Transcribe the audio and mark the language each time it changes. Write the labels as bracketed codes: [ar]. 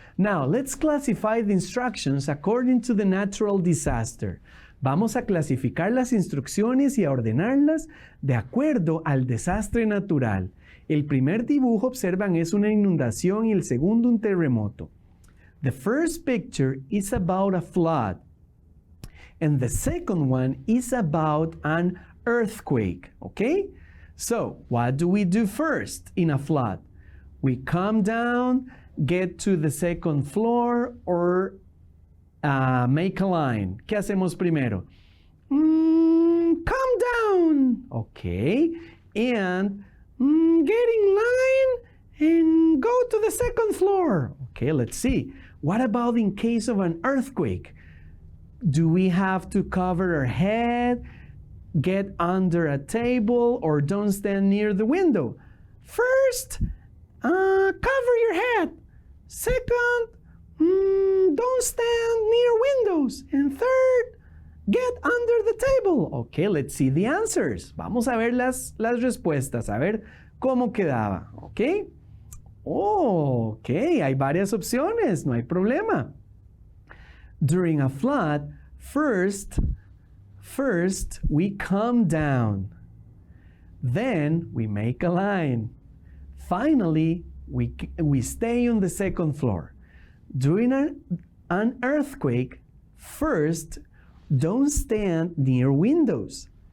[en] Now, let's classify the instructions according to the natural disaster. [es] Vamos a clasificar las instrucciones y a ordenarlas de acuerdo al desastre natural. El primer dibujo, observan, es una inundación y el segundo un terremoto. [en] The first picture is about a flood, and the second one is about an earthquake, okay? So, what do we do first in a flood? We come down, get to the second floor, or make a line. [es] ¿Qué hacemos primero? [en] Come down, okay? And get in line and go to the second floor. Okay, let's see. What about in case of an earthquake? Do we have to cover our head, get under a table, or don't stand near the window? First, cover your head. Second, don't stand near windows. And third, get under the table. Okay, let's see the answers. [es] Vamos a ver las respuestas, a ver cómo quedaba. Okay. Oh, okay, hay varias opciones, no hay problema. [en] During a flood, first we come down. Then we make a line. Finally, we stay on the second floor. During an earthquake, first, don't stand near windows.